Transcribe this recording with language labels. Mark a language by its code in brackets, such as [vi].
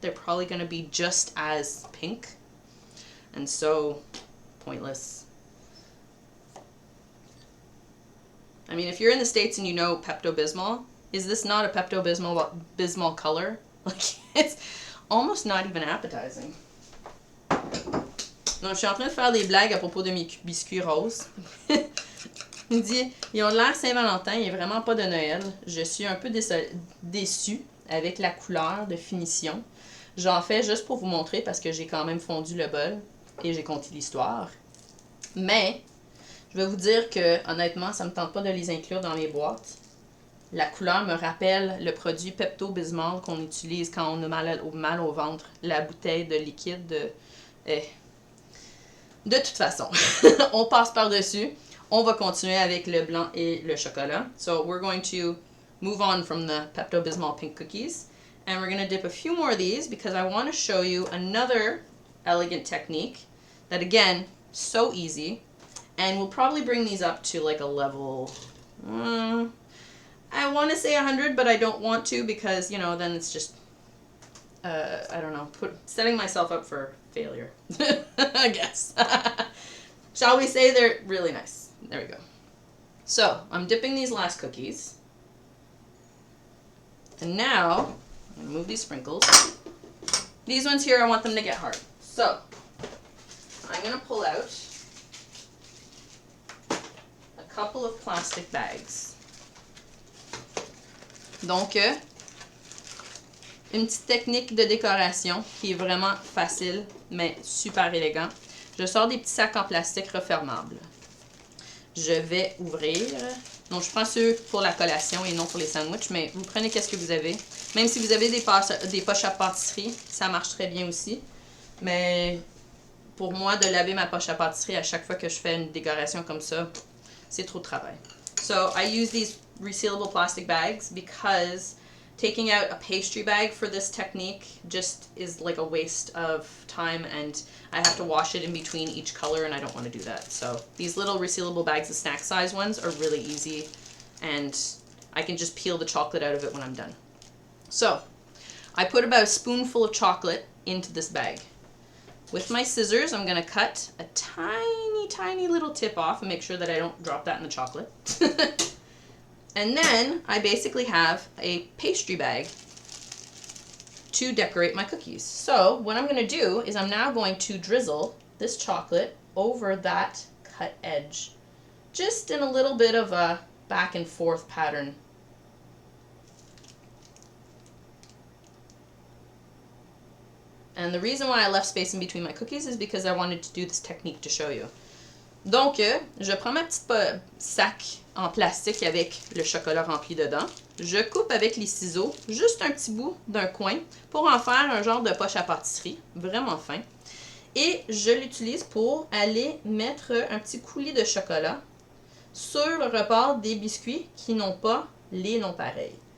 [en] They're probably going to be just as pink. And so, pointless. I mean, if you're in the States and you know Pepto-Bismol, is this not a Pepto-Bismol color? Like, it's almost not even appetizing. [fr] Donc, je suis en train de faire des blagues à propos de mes biscuits roses. Il dit, ils ont l'air Saint-Valentin, il n'est vraiment pas de Noël. Je suis un peu déçue avec la couleur de finition. J'en fais juste pour vous montrer parce que j'ai quand même fondu le bol et j'ai compté l'histoire. Mais, je vais vous dire que, honnêtement, ça ne me tente pas de les inclure dans mes boîtes. La couleur me rappelle le produit Pepto-Bismol qu'on utilise quand on a mal au ventre. La bouteille de liquide. De toute façon, on passe par-dessus. On va continuer avec le blanc et le chocolat. [en] So we're going to move on from the Pepto-Bismol pink cookies. And we're going to dip a few more of these because I want to show you another elegant technique that, again, so easy. And we'll probably bring these up to like a level, I want to say 100, but I don't want to because, you know, then it's just, I don't know, setting myself up for failure, I guess. Shall we say they're really nice? There we go. So, I'm dipping these last cookies. And now, I'm going to move these sprinkles. These ones here, I want them to get hard. So, I'm going to pull out a couple of plastic bags. [fr] Donc, une petite technique de décoration qui est vraiment facile, mais super élégant. Je sors des petits sacs en plastique refermables. Je vais ouvrir. Donc, je prends ceux pour la collation et non pour les sandwichs, mais vous prenez qu'est-ce que vous avez. Même si vous avez des poches à pâtisserie, ça marche très bien aussi. Mais pour moi, de laver ma poche à pâtisserie à chaque fois que je fais une décoration comme ça, c'est trop de travail. [en] So, I use these resealable plastic bags because taking out a pastry bag for this technique just is like a waste of time, and I have to wash it in between each color, and I don't want to do that. So these little resealable bags, the snack size ones, are really easy, and I can just peel the chocolate out of it when I'm done. So I put about a spoonful of chocolate into this bag. With my scissors, I'm going to cut a tiny, tiny little tip off and make sure that I don't drop that in the chocolate. And then I basically have a pastry bag to decorate my cookies. So what I'm going to do is I'm now going to drizzle this chocolate over that cut edge, just in a little bit of a back and forth pattern. And the reason why I left space in between my cookies is because I wanted to do this technique to show you. [fr] Donc, je prends ma petite sac en plastique avec le chocolat rempli dedans. Je coupe avec les ciseaux juste un petit bout d'un coin pour en faire un genre de poche à pâtisserie, vraiment fin. Et je l'utilise pour aller mettre un petit coulis de chocolat sur le rebord des biscuits qui n'ont pas les noms pareils.